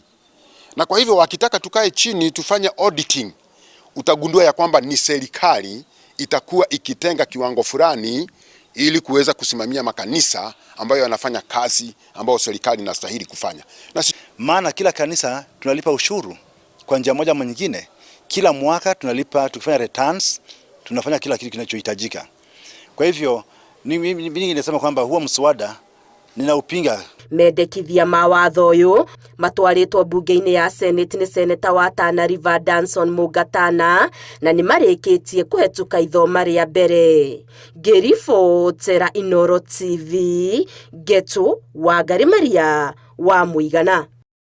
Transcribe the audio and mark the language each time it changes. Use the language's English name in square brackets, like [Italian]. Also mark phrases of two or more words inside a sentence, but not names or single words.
[Swahili] Na kwa hivyo wakitaka tukae chini tufanye auditing, utagundua ya kwamba ni serikali itakuwa ikitenga kiwango fulani ili kuweza kusimamia makanisa ambayo yanafanya kazi ambayo serikali inastahili kufanya. Maana kila kanisa tunalipa ushuru kwa njia moja ama nyingine. Kila mwaka tunalipa, tukifanya returns, tunafanya kila kitu kinachohitajika. Kwa hivyo mimi ningesema kwamba huo mswada ninaupinga. [Kikuyu] Mendekithia mawatho uyu matwaritwo bunge-ini ya Senate ni Senator wa Tana River Danson Mugatana na ni marikitie kuhetuka ithoma ria mbere. Ngiribotera Inooro TV, Getu Wangari Maria wa Muigana.